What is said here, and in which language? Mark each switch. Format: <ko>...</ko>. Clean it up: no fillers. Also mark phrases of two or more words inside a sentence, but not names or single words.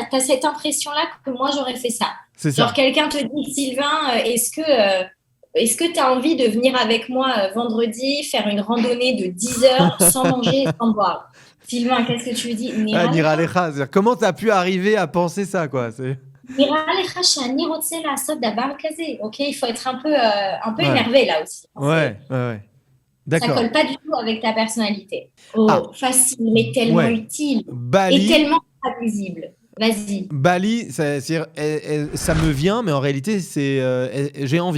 <fr>T'as cette impression-là que moi j'aurais fait ça. C'est ça. Genre quelqu'un te dit, Sylvain, est-ce que tu as envie de venir avec moi vendredi faire une randonnée de 10 heures sans manger et sans boire? Sylvain, qu'est-ce que tu lui dis?</fr> <he>נראה לך.</he> <fr>Comment t'as pu arriver à penser ça, quoi?</fr> <he>נראה לך שאני רוצה לעשות דבר כזה,</he> <fr>ok? Il faut être un peu Ouais, énervé là aussi. ouais. Ça D'accord. colle pas du tout avec ta personnalité. Ah, Oh, facile, mais tellement ouais. utile et Bali, tellement imprévisible. Vas-y. Bali, ça me vient, mais en réalité, j'ai envie.</fr>